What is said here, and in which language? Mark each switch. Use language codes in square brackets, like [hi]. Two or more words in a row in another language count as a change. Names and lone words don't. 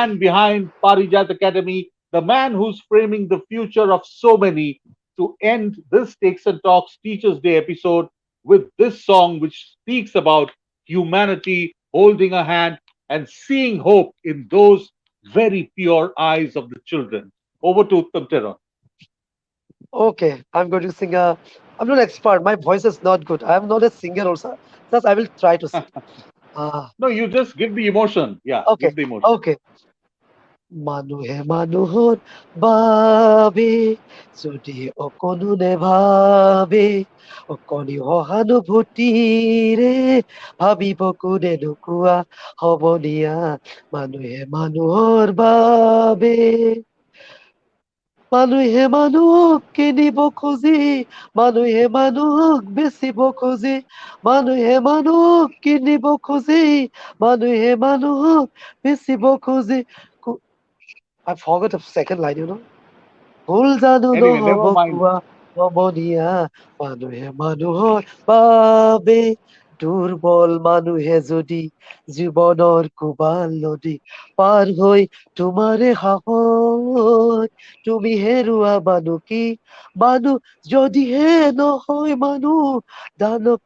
[en] man behind Parijat Academy, the man who's framing the future of so many, to end this Takes and Talks Teachers Day episode with this song, which speaks about humanity holding a hand and seeing hope in those very pure eyes of the children. Over to Uttam Teron. Okay, I'm going to sing a. I'm not expert. My voice is not good. I'm not a singer also. Just I will try to sing. Ah, No, you just give the emotion. Yeah, okay, give the emotion. [as] okay. মানুহে মানুহৰ বাবে যদি অকণো নেভাবে অকণি সহানুভূতিৰে ভাবিব কোনে নোকোৱা হ'ব দিয়া মানুহে মানুহৰ বাবে মানুহে মানুহক কিনিব খুজি মানুহে মানুহক বেচিব খুজি মানুহে মানুহক কিনিব খুজি মানুহে মানুহক বেচিব খুজি [en] I forgot the second line, [as] ভুল জানো [en] Anyway, [as] নহ'ব [en] never mind. [as] কোৱা সমনীয়া মানুহে মানুহৰ বাবে দুৰ্বল মানুহে যদি জীৱনৰ কোবাল নদী পাৰ হৈ তোমাৰে সাহস তুমি হেৰুৱা মানুহ কি মানুহ যদিহে নহয় মানুহ দানৱ